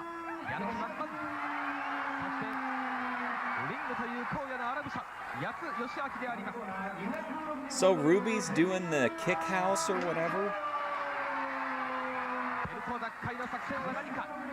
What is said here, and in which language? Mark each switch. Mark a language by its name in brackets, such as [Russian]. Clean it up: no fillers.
[Japanese] やる気満々、そしてリングという荒野の荒武者八津義明であります。 [English] So Ruby's doing the kick house or whatever? [Japanese] ベルト奪回の作戦は何か。